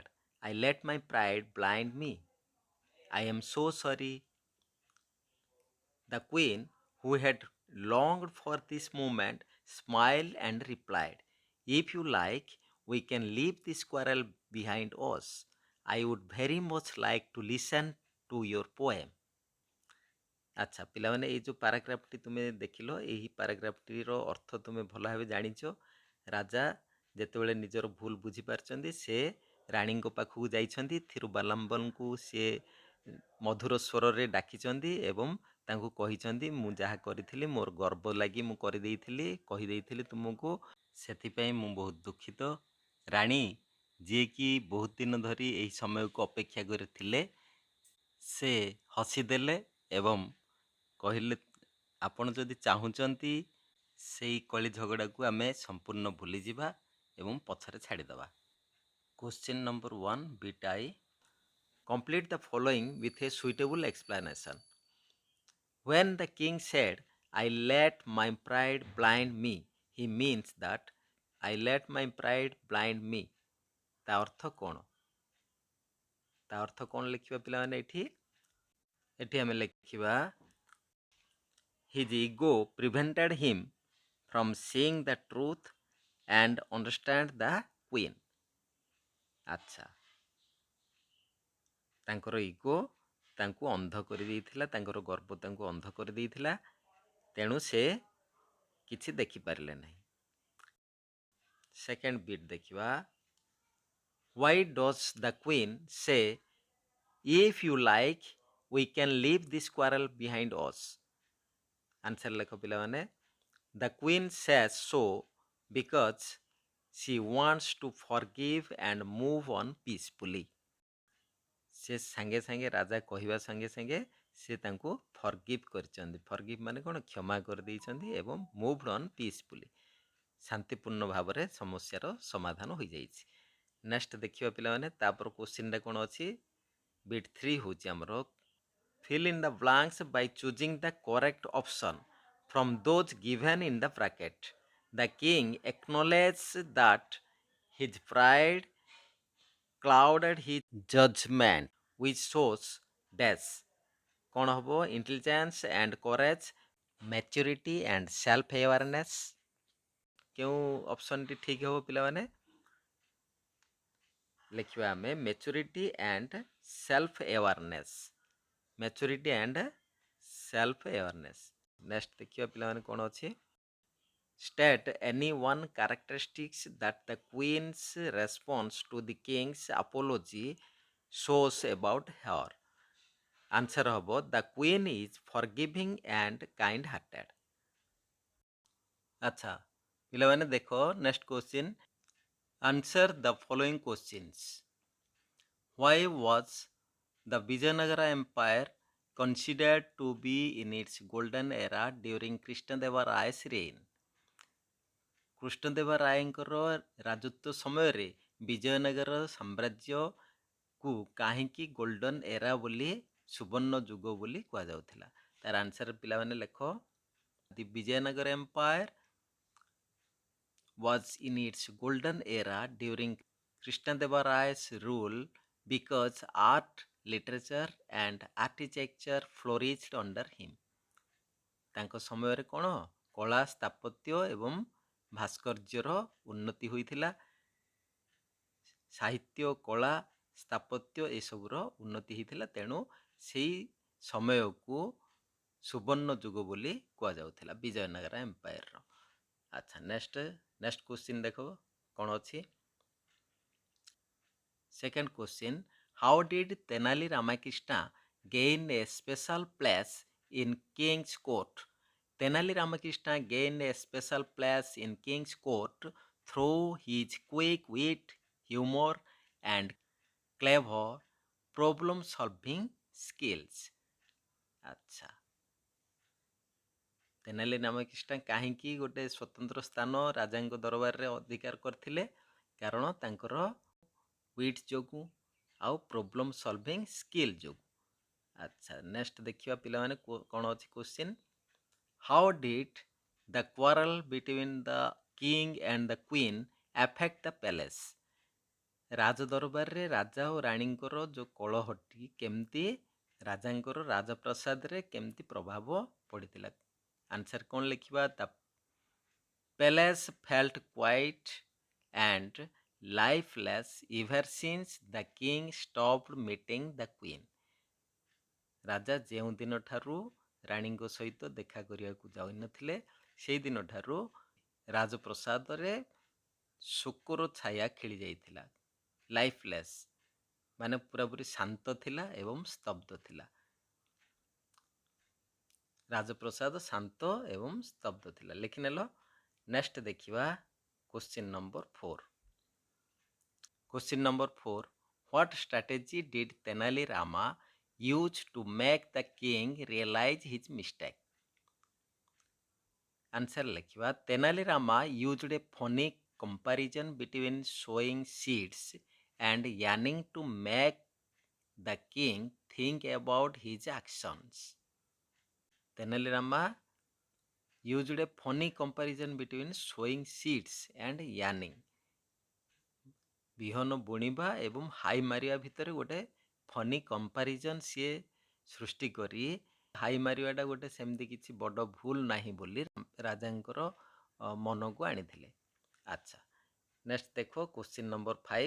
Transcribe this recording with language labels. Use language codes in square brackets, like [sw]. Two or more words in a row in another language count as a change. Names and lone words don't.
[en] I let my pride blind me. I am so sorry. The queen, who had longed for this moment, smiled and replied, if you like, we can leave this quarrel behind us. I would very much like to listen to your poem. [or] ଆଚ୍ଛା ପିଲାମାନେ, ଏଇ ଯେଉଁ ପାରାଗ୍ରାଫଟି ତୁମେ ଦେଖିଲ, ଏହି ପାରାଗ୍ରାଫଟିର ଅର୍ଥ ତୁମେ ଭଲ ଭାବେ ଜାଣିଛ. ରାଜା ଯେତେବେଳେ ନିଜର ଭୁଲ ବୁଝିପାରିଛନ୍ତି, ସେ ରାଣୀଙ୍କ ପାଖକୁ ଯାଇଛନ୍ତି, ଥିରୁବାଲାମ୍ବଲଙ୍କୁ ସେ ମଧୁର ସ୍ୱରରେ ଡାକିଛନ୍ତି ଏବଂ ତାଙ୍କୁ କହିଛନ୍ତି ମୁଁ ଯାହା କରିଥିଲି ମୋର ଗର୍ବ ଲାଗି ମୁଁ କରିଦେଇଥିଲି, କହିଦେଇଥିଲି ତୁମକୁ, ସେଥିପାଇଁ ମୁଁ ବହୁତ ଦୁଃଖିତ। ରାଣୀ, ଯିଏକି ବହୁତ ଦିନ ଧରି ଏହି ସମୟକୁ ଅପେକ୍ଷା କରିଥିଲେ, ସେ ହସିଦେଲେ ଏବଂ କହିଲେ ଆପଣ ଯଦି ଚାହୁଁଛନ୍ତି ସେଇ କଳି ଝଗଡ଼ାକୁ ଆମେ ସମ୍ପୂର୍ଣ୍ଣ ଭୁଲିଯିବା ଏବଂ ପଛରେ ଛାଡ଼ିଦେବା। [en] Question number 1, bit I. Complete the following with a suitable explanation. When the king said, I let my pride blind me, he means that I let my pride blind me. [or] ତା ଅର୍ଥ କ'ଣ? ତା ଅର୍ଥ କ'ଣ ଲେଖିବା ପିଲାମାନେ ଏଠି? ଏଠି ଆମେ ଲେଖିବା [en] his ego prevented him from seeing the truth and understand the queen. [or] ଆଚ୍ଛା, ତାଙ୍କର ଇଗୋ ତାଙ୍କୁ ଅନ୍ଧ କରିଦେଇଥିଲା, ତାଙ୍କର ଗର୍ବ ତାଙ୍କୁ ଅନ୍ଧ କରିଦେଇଥିଲା, ତେଣୁ ସେ କିଛି ଦେଖିପାରିଲେ ନାହିଁ। [en] second bit [or] ଦେଖିବା, [en] why does the queen say, if you like we can leave this quarrel behind us? [or] ଆନ୍ସର ଲେଖ ପିଲାମାନେ, [en] the queen says so because she wants to forgive and move on peacefully. [or] ସେ ସାଙ୍ଗେ ସାଙ୍ଗେ ରାଜା କହିବା ସାଙ୍ଗେ ସାଙ୍ଗେ ସେ ତାଙ୍କୁ ଫରଗିଭ୍ କରିଛନ୍ତି। ଫରଗିଭ୍ ମାନେ କ'ଣ? କ୍ଷମା କରିଦେଇଛନ୍ତି ଏବଂ [en] move on peacefully, [or] ଶାନ୍ତିପୂର୍ଣ୍ଣ ଭାବରେ ସମସ୍ୟାର ସମାଧାନ ହୋଇଯାଇଛି। ନେକ୍ସଟ ଦେଖିବା ପିଲାମାନେ, [en] then questionta [or] କ'ଣ ଅଛି? [en] ବିଟ୍ 3 [or] ହେଉଛି ଆମର [en] fill in the blanks by choosing the correct option from those given in the bracket. The king acknowledged that his pride clouded his judgment which shows dash [or] କ'ଣ ହବ? [en] Intelligence and courage, maturity and self awareness. [or] କେଉଁ ଅପସନଟି ଠିକ୍ ହେବ ପିଲାମାନେ? ଲେଖିବା ଆମେ [en] maturity and self awareness. maturity and self awareness. [or] ନେକ୍ସଟ ଦେଖିବା ପିଲାମାନେ କ'ଣ ଅଛି? [en] State any one characteristics that the queen's response to the king's apology shows about her. Answer ହବ the queen is forgiving and kind hearted. [or] ଆଚ୍ଛା ପିଲାମାନେ ଦେଖ, [en] next question, answer the following questions. Why was the Vijayanagara Empire considered to be in its golden era during Krishnadeva Raya's reign? [or] କୃଷ୍ଣଦେବ ରାୟଙ୍କର ରାଜତ୍ୱ ସମୟରେ ବିଜୟନଗର ସାମ୍ରାଜ୍ୟକୁ କାହିଁକି [en] golden era [or] ବୋଲି, ସୁବର୍ଣ୍ଣ ଯୁଗ ବୋଲି କୁହାଯାଉଥିଲା? ତାର ଆନ୍ସର ପିଲାମାନେ ଲେଖ, [en] The Vijayanagara Empire was in its golden era during Krishnadeva Raya's rule because art, literature and architecture flourished under him. [or] ତାଙ୍କ ସମୟରେ କ'ଣ? କଳା, ସ୍ଥାପତ୍ୟ ଏବଂ ଭାସ୍କର୍ଯ୍ୟର ଉନ୍ନତି ହୋଇଥିଲା। ସାହିତ୍ୟ, କଳା, ସ୍ଥାପତ୍ୟ ଏସବୁର ଉନ୍ନତି ହୋଇଥିଲା, ତେଣୁ ସେଇ ସମୟକୁ ସୁବର୍ଣ୍ଣ ଯୁଗ ବୋଲି କୁହାଯାଉଥିଲା ବିଜୟନଗର ଏମ୍ପାୟାରର। ଆଚ୍ଛା, [en] next question [or] ଦେଖ କ'ଣ ଅଛି? [en] Second question, how did Tenali Ramakrishna gain a special place in King's Court? Tenali Ramakrishna gained a special place in King's Court through his quick wit, humor, and clever problem-solving skills. [or] ଆଚ୍ଛା, ତେନାଲି ରାମକୃଷ୍ଣ କାହିଁକି ଗୋଟେ ସ୍ୱତନ୍ତ୍ର ସ୍ଥାନ ରାଜାଙ୍କ ଦରବାରରେ ଅଧିକାର କରିଥିଲେ? କାରଣ ତାଙ୍କର ୱିଟ୍ ଯୋଗୁଁ ଆଉ [en] problem solving skill [or] ଯୋଗୁଁ। ଆଚ୍ଛା, ନେକ୍ସଟ ଦେଖିବା ପିଲାମାନେ କ'ଣ ଅଛି କ୍ୱେଶ୍ଚିନ୍? [en] How did the quarrel between the king and the queen affect the palace? [or] ରାଜଦରବାରରେ ରାଜା ଓ ରାଣୀଙ୍କର ଯେଉଁ କଳହଟି କେମିତି ରାଜାଙ୍କର ରାଜପ୍ରସାଦରେ କେମିତି ପ୍ରଭାବ ପଡ଼ିଥିଲା? ଆନ୍ସର କ'ଣ ଲେଖିବା? [en] The palace felt quiet and lifeless ever since the king stopped meeting the queen. [or] ରାଜା ଯେଉଁ ଦିନଠାରୁ ରାଣୀଙ୍କ ସହିତ ଦେଖା କରିବାକୁ ଯାଉନଥିଲେ, ସେଇ ଦିନଠାରୁ ରାଜପ୍ରସାଦରେ ଶୋକର ଛାୟା ଖେଳି ଯାଇଥିଲା। ଲାଇଫଲେସ୍ ମାନେ ପୁରାପୁରି ଶାନ୍ତ ଥିଲା ଏବଂ ସ୍ତବ୍ଧ ଥିଲା। ରାଜପ୍ରସାଦ ଶାନ୍ତ ଏବଂ ସ୍ତବ୍ଧ ଥିଲା। ଲେଖିନେଲ। ନେକ୍ସଟ ଦେଖିବା [en] question number 4. Question number 4. What strategy did Tenali Rama use to make the king realize his mistake? Answer lekhiba. Tenali Rama used a funny comparison between sowing seeds and yearning to make the king think about his actions. Tenali Rama used a funny comparison between sowing seeds and yearning. [or] ବିହନ ବୁଣିବା ଏବଂ ହାଇ ମାରିବା ଭିତରେ ଗୋଟେ [en] funny comparison [or] ସିଏ ସୃଷ୍ଟି କରି ହାଇ ମାରିବାଟା ଗୋଟେ ସେମିତି କିଛି ବଡ଼ ଭୁଲ ନାହିଁ ବୋଲି ରାଜାଙ୍କର ମନକୁ ଆଣିଥିଲେ। ଆଚ୍ଛା, ନେକ୍ସଟ ଦେଖ [en] question number 5.